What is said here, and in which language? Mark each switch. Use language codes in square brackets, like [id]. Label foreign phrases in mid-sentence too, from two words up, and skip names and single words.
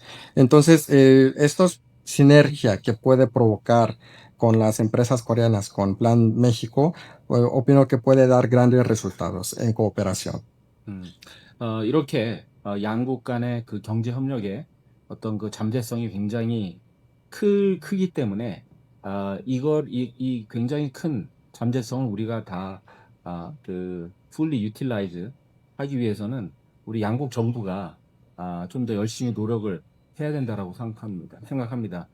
[es] Entonces, esto es sinergia que puede provocar con las empresas coreanas, con Plan México, opino que puede dar grandes resultados en cooperación. [ko] 이렇게 양국 간의 그 경제 협력의 어떤 그 잠재성이 굉장히 크기 때문에, 이 굉장히 큰 잠재성을 우리가 다 그 [en] fully utilize [ko] 하기 위해서는 우리 양국 정부가 좀 더 열심히 노력을 해야 된다라고 생각합니다.